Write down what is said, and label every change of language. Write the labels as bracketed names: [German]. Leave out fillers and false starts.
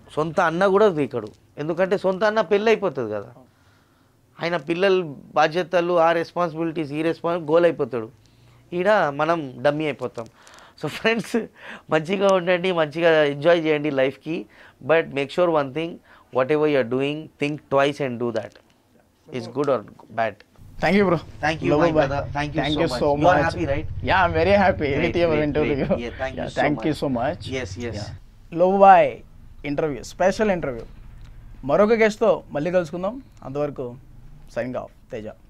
[Telugu] సొంత అన్న కూడా దేకడు. ఎందుకంటే సొంత అన్న పెళ్ళి అయిపోతుంది కదా, ఆయన పిల్లల బాధ్యతలు, ఆ రెస్పాన్సిబిలిటీస్, ఈ గోల్ అయిపోతాడు. ఈడ మనం డమ్మీ అయిపోతాం. సో ఫ్రెండ్స్, మంచిగా ఉండండి, మంచిగా ఎంజాయ్ చేయండి లైఫ్కి. [English] But make sure one thing, whatever you're doing, think twice and do that. It's good or bad. Thank you, bro. Thank you, my brother. Thank you so much. You are happy, right? Yeah, I'm very happy with your interview. Yeah, thank you so much. Yes. [Telugu] Love Boy interview, special interview. మరొక గెస్ట్తో మళ్ళీ కలుసుకుందాం. అంతవరకు signing off, Teja.